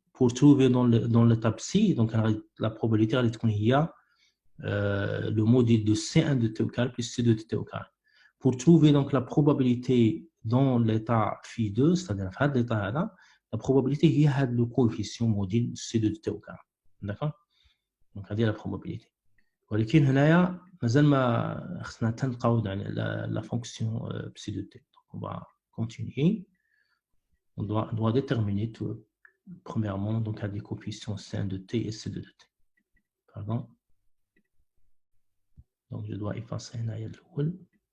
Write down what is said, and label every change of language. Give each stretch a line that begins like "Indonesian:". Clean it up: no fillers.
French: pour trouver dans l'étape C, donc la probabilité il y a le module de C1 de t au carré plus C2 de t au carré. Pour trouver donc la probabilité dans l'état phi2, c'est-à-dire l'état là, la probabilité il y a le coefficient module C2 de t au carré. D'accord? Donc, هذه la probabilité.
Arabic: ولكن هنايا مازال ما خصنا تنلقاو
French: la fonction psi de t. Donc, on va continuer. On doit déterminer tout, premièrement donc à des coefficients C1 de t et C2 de t. Pardon. Donc, je dois effacer
Arabic: هنايا الأول.